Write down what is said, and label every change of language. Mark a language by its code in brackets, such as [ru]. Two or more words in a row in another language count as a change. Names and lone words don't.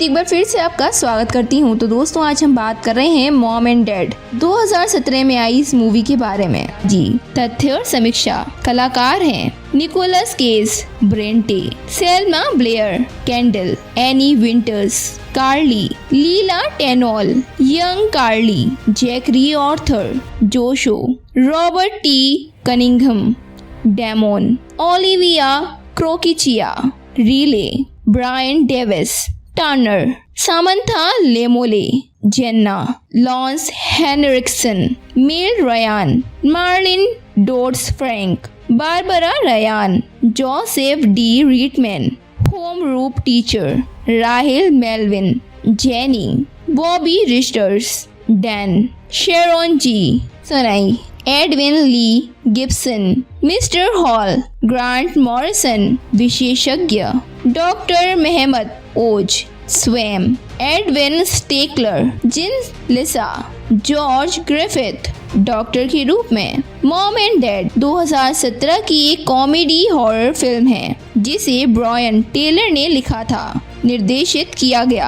[hi] एक बार फिर से आपका स्वागत करती हूं। तो दोस्तों, आज हम बात कर रहे हैं मॉम एंड डैड 2017 में आई इस मूवी के बारे में। जी, तथ्य और समीक्षा। कलाकार हैं निकोलस केज, ब्रेंटे, सेल्मा ब्लेयर, कैंडल, एनी विंटर्स, कार्ली, लीला टेनॉल, यंग कार्ली, जैकरी ऑर्थर, जोशो, रॉबर्ट टी कनिंघम, डेमोन, ओलिविया क्रोकिचिया, रीले, ब्रायन डेविस, टर्नर, सामंथा लेमोले, जेन्ना, लॉन्स हेनरिक्सन, मेल रयान, मार्लिन डोड्स फ्रैंक, बारबरा रयान, जोसेफ डी रीटमैन, होम [en] room teacher, [hi] राहिल मेलविन, जेनी, बॉबी रिस्टर्स, डैन, शेरोन जी, सनाई, एडविन ली गिब्सन, मिस्टर हॉल, ग्रांट मॉरिसन, विशेषज्ञ, डॉक्टर मेहमद ओज, स्वैम, एडविन स्टेकलर, जिन लिसा, जॉर्ज ग्रिफिथ, डॉक्टर के रूप में। मॉम एंड डैड 2017 की एक [en] comedy horror [hi] फिल्म है जिसे ब्रायन टेलर ने लिखा था, निर्देशित किया गया।